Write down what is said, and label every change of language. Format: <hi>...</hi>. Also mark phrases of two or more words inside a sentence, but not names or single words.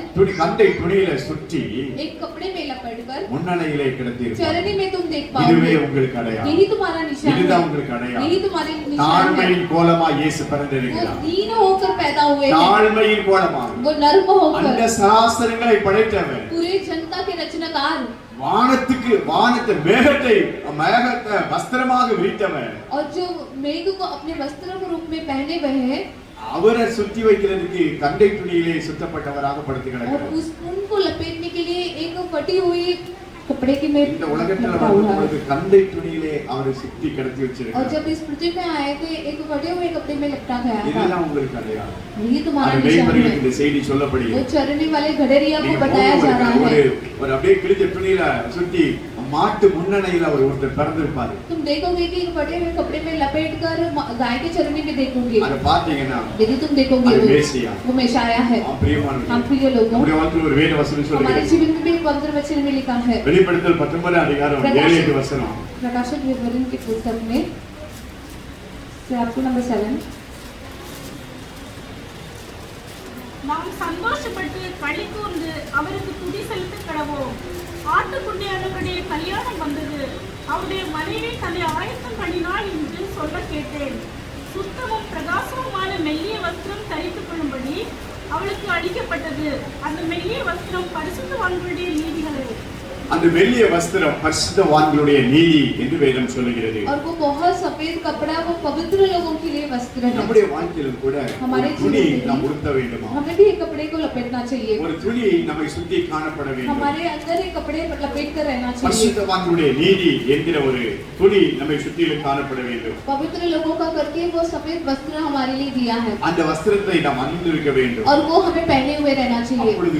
<ta>துணி கந்தை துணியில சுற்றி</ta> <hi>एक कपड़े में लपेटकर</hi> <ta>முன்னணையிலே கிடத்திருப்பார்.</ta> <hi>चरनी में तुम देख</hi> <ta>இதுவே</ta> <hi>पाओगे,</hi> <ta>உங்களுக்கு அடையாளம்.</ta> <hi>यही तुम्हारा निशान</hi> <ta>இதுதான்</ta> <hi>है,</hi> <ta>உங்களுக்கு அடையாளம்.</ta> <hi>यही तुम्हारे निशान है।</hi> <ta>தாழ்மையின் கோலமா இயேசு</ta> <hi>वो</hi> <ta>பிறந்திருக்கிறார்.</ta> <hi>दीन होकर पैदा हुए हैं,</hi> <ta>தாழ்மையின் கோலமா</ta> <hi>वो नर्म</hi> <ta>அந்த</ta> <hi>होकर</hi> <ta>சராசரங்களை படைத்தவர்.</ta> <hi>पूरे जनता के रचनाकार</hi> <ta>வானத்தை மேகத்தை வஸ்திரமாக விரித்தவர்.</ta> <hi>और जो मेघ को अपने वस्त्र के रूप में पहने हुए हैं</hi> <ta>அவரை சுத்தி வைக்கிறதுக்கு கந்தை துணியிலே சுத்தப்பட்டவராக படுத்து</ta> <hi>और</hi> <ta>கிடக்கிறார்.</ta> <hi>उस उनको लपेटने के लिए एक फटी हुई कपड़े की में</hi> <ta>இந்த उலகத்துல</ta> <hi>लपटा हुआ है।</hi> <ta>வரும்போது கந்தை துணியிலே அவரை சுத்தி கிடத்தி</ta> <hi>और</hi> <ta>வச்சிருக்கார்.</ta> <hi>जब इस पृथ्वी में आए थे एक फटे हुए कपड़े में लपटा गया था,</hi> <ta>இதுதான் உங்களுக்கு அடையாளம்.</ta> <hi>यही तुम्हारा</hi> <ta>அது</ta> <hi>निशान</hi> <ta>மேய்ப்பர்களுக்கு</ta> <hi>है।</hi> <ta>இந்த செய்தி</ta> <hi>वो</hi> <ta>சொல்லப்படுகிறது.</ta> <hi>चरनी वाले गडरिया को</hi> <ta>நீங்க</ta> <hi>बताया जा रहा</hi> <ta>ஒரு</ta> <hi>है।</hi> <ta>ஒரு அப்படியே கிழிஞ்ச துணியில சுத்தி மாட்டு முன்னணையில ஒருத்தர் பிறந்திருப்பாரு.</ta> <hi>तुम देखोगे कि फटे हुए कपड़े में लपेटकर गाय के चरनी में देखोगे,</hi> <ta>அதை பாத்தீங்கன்னா</ta> <hi>यदि तुम देखोगे</hi> <ta>அது மேசியா.</ta> <hi>वो मेशाया है।</hi> <ta>ஆம் பிரியமானவர்களே.</ta> <hi>हम प्रिय लोगों,</hi> <ta>நம்முடைய வாழ்க்கையில் ஒரு வேத வசனம்</ta> <hi>हमारे</hi> <ta>சொல்லுகிறது.</ta> <hi>जीवन में भी एक पवित्र वचन में लिखा है,</hi> <ta>வெளிப்படுத்தல் 19 அதிகாரம் 7 வசனம்.</ta> <hi>प्रकाशित विवरण की पुस्तक में से आपको नंबर 7</hi> <ta>நாம் சந்தோஷப்பட்டு களி கூர்ந்து அவருக்கு துதி செலுத்த கடவோம். ஆட்டுக்குட்டியானவருடைய கல்யாணம் வந்தது, அவருடைய மனைவி தன்னை ஆயத்தம் பண்ணினாள் என்று சொல்ல கேட்டேன். சுத்தமும் பிரகாசமுமான மெல்லிய வஸ்திரம் தரித்துக் கொள்ளும்படி அவளுக்கு அளிக்கப்பட்டது. அந்த மெல்லிய வஸ்திரம் பரிசுத்தவான்களுடைய நீதிகளே. அந்த மெல்லிய வஸ்திரம் பரிசுத்தவான்களுடைய நீதி என்று வேதம் சொல்லுகிறது.</ta> <hi>और वो बहुत सफेद कपड़ा वो पवित्र लोगों के लिए वस्त्र है।</hi> <ta>நம்முடைய வாழ்க்கையிலும் கூட</ta> <hi>हमारे</hi> <ta>ஒரு துணி</ta> <hi>जीवन में</hi> <ta>நாம் உடுத்த வேண்டுமா?</ta> <hi>हमें भी एक कपड़े को लपेटना चाहिए,</hi> <ta>ஒரு துணி நம்மை சுத்தி காணப்பட வேண்டும்.</ta> <hi>हमारे अंदर एक कपड़े लपेट कर रहना चाहिए।</hi> <ta>பரிசுத்தவான்களுடைய நீதி என்கிற ஒரு துணி நம்மை சுற்றிலும் காணப்பட வேண்டும்.</ta> <hi>पवित्र लोगों का करके वो सफेद वस्त्र हमारे लिए दिया है</hi> <ta>அந்த வஸ்திரத்தை நாம் அணிந்திருக்க வேண்டும்.</ta> <hi>और वो हमें पहने हुए रहना चाहिए।</hi>